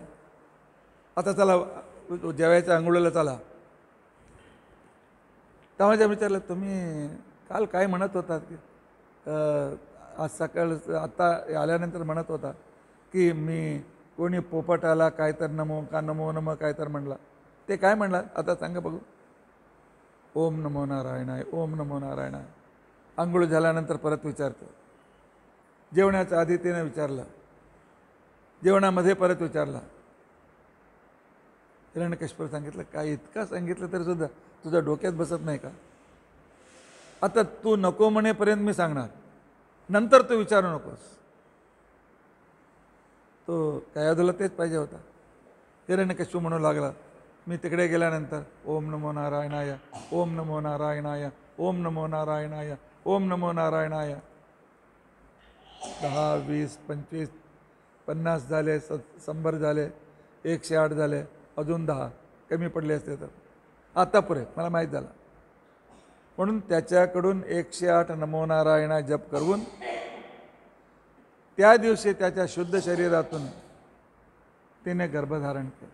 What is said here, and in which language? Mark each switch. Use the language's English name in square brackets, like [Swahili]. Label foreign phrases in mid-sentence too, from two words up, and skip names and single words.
[Marathi] आता चला जेवायच्या अंघोळीला चला. तेव्हा विचारलं, तुम्ही काल काय म्हणत होतात की आज सकाळ आता आल्यानंतर म्हणत होता की मी कोणी पोपट आला काय तर नमो का नमो नमो काय तर म्हणला, ते काय म्हणला आता सांगा बघू. [Sanskrit] ओम नमो नारायणाय, ओम नमो नारायणाय. [Marathi] आंघोळ झाल्यानंतर परत विचारतो. जेवणाच्या आधी तिने विचारलं, जेवणामध्ये परत विचारला. हिरण्यकशिपूला सांगितलं, काय इतका सांगितलं तरी सुद्धा तुझ्या डोक्यात बसत नाही का? आता तू नको म्हणेपर्यंत मी सांगणार, नंतर तू विचारू नकोस. तो कयाधूला तेच पाहिजे होता. हिरण्यकशिपू म्हणू लागला, मी तिकडे गेल्यानंतर [Sanskrit] ओम नमो नारायणाय, ओम नमो नारायणाय, ओम नमो नारायणाय, ओम नमो नारायणाय. [Marathi] 10, 20, 25, 50 झाले, 100 झाले, 108 झाले, अजून 10 कमी पडले असते तर आता पुरे मला माहीत झालं. म्हणून त्याच्याकडून 108 [Sanskrit] नमो नारायणा [Marathi] जप करून त्या दिवशी त्याच्या शुद्ध शरीरातून तिने गर्भधारण केलं.